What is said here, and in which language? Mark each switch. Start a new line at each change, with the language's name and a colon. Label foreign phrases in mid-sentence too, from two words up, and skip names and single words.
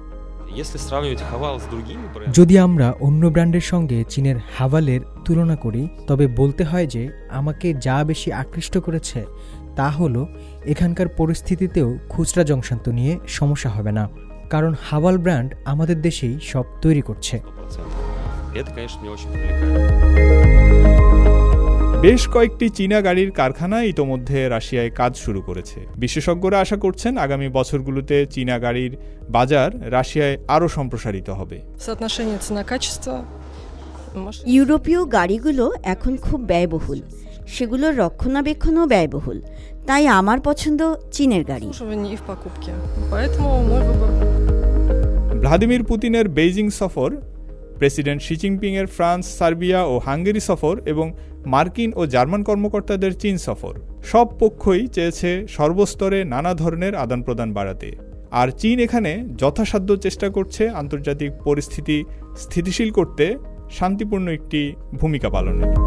Bangla: যদি আমরা অন্য ব্র্যান্ডের সঙ্গে চীনের হাভালের তুলনা করি, তবে বলতে হয় যে আমাকে যা বেশি আকৃষ্ট করেছে তা হলো এখানকার পরিস্থিতিতেও খুচরা যন্ত্রাংশ নিয়ে সমস্যা হবে না, কারণ হাভাল ব্র্যান্ড আমাদের দেশেই সব তৈরি করছে। বেশ কয়েকটি চীনা গাড়ির কারখানা ইতোমধ্যে রাশিয়ায় কাজ শুরু করেছে। বিশেষজ্ঞরা আশা করছেন আগামী বছরগুলোতে চীনা গাড়ির বাজার রাশিয়ায় আরও সম্প্রসারিত হবে।
Russian: Соотношение цена-качество.
Bangla: ইউরোপীয় গাড়িগুলো এখন খুব ব্যয়বহুল, সেগুলোর রক্ষণাবেক্ষণও ব্যয়বহুল, তাই আমার পছন্দ চীনের গাড়ি।
Russian: Обслуживание и в покупке. Поэтому мой выбор.
Bangla: ভ্লাদিমির পুতিনের বেইজিং সফর, প্রেসিডেন্ট শি জিনপিংয়ের ফ্রান্স, সার্বিয়া ও হাঙ্গেরি সফর এবং মার্কিন ও জার্মান কর্মকর্তাদের চীন সফর, সব পক্ষই চেয়েছে সর্বস্তরে নানা ধরনের আদান প্রদান বাড়াতে। আর চীন এখানে যথাসাধ্য চেষ্টা করছে আন্তর্জাতিক পরিস্থিতি স্থিতিশীল করতে শান্তিপূর্ণ একটি ভূমিকা পালনের।